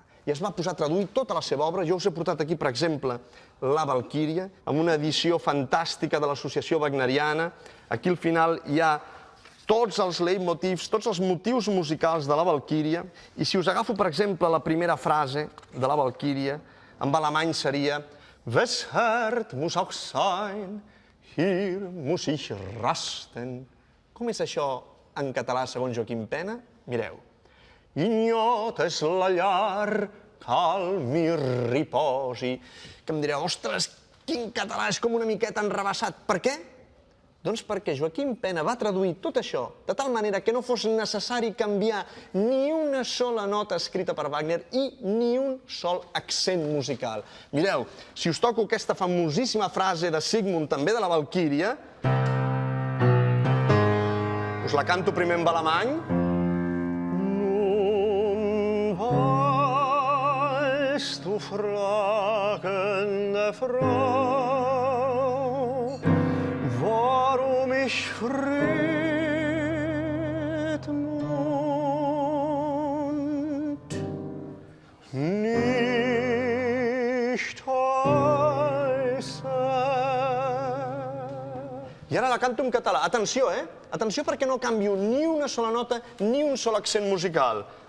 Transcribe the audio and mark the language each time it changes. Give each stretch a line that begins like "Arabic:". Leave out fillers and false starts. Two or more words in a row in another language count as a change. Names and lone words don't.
Catalan: I es va posar a traduir tota la seva obra. Jo us he portat aquí, per exemple, La Valquíria, amb una edició fantàstica de l'Associació Wagneriana. Aquí al final hi ha tots els leitmotivs, tots els motius musicals de la Valquíria. I si us agafo, per exemple, la primera frase de la Valquíria, en alemany seria
German: Wesshert muss auch sein, hier muss ich rasten.
Catalan: Com és això en català, segons Joaquim Pena? Mireu. Ignot és la llar, calm i riposi. Que em direu, ostres, quin català, és com una miqueta enrevessat. Per què? Doncs perquè Joaquim Pena va traduir tot això de tal manera que no fos necessari canviar ni una sola nota escrita per Wagner i ni un sol accent musical. Mireu, si us toco aquesta famosíssima frase de Sigmund, també de la Valquíria, us la canto primer en alemany.
German: Weißt du, fragende Frau, warum ich Friedmund nicht heiße?
Catalan: I ara la canto en català. Atenció, Atenció perquè no canvio ni una sola nota ni un sol accent musical.